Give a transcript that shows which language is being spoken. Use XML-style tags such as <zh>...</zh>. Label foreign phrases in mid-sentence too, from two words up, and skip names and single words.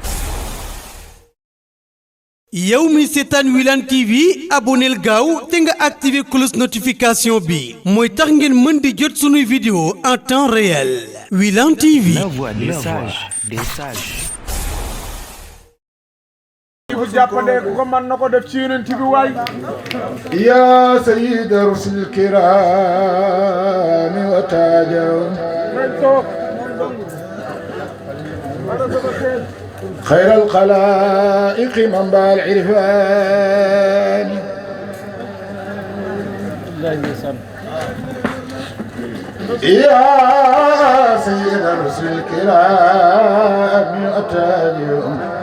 <wo>yow mi seetaan Wilane TV abonneel gaaw te nga</wo> <fr>activé cloche notification</fr> <wo>bi mooy tax ngeen mën di jot sunuy vidéo</wo> <fr>en temps réel.</fr> <wo>Wilane TV.</wo> <fr>La voix des sages.</fr> <wo>bu jàppandee ko man na ko def ci yonent bi waay</wo> <ar>يا سيد رسل الكرام وتاجهم خير الخلائق منبع العرفان يا سيد رسل الكرام وتاجهم</ar>